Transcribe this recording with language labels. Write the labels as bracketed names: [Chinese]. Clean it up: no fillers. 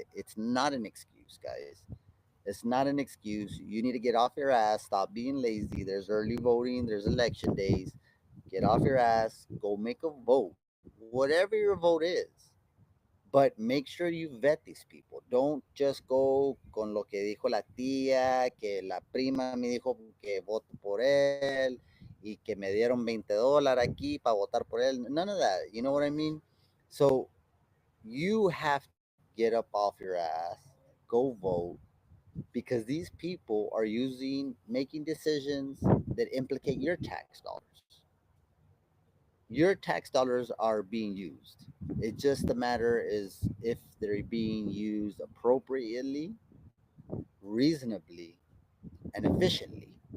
[English] It's not an excuse, guys. It's not an excuse. You need to get off your ass. Stop being lazy. There's early voting. There's election days. Get off your ass. Go make a vote, whatever your vote is, but make sure you vet these people. Don't just go [Spanish] con lo que dijo la tía, que la prima me dijo que voto por él y que me dieron $20 aquí para votar por él. [English] None of that. You know what I mean? So you have to get up off your ass, go vote, because these people are making decisions that implicate your tax dollars. Your tax dollars are being used. It just the matter is if they're being used appropriately, reasonably, and efficiently.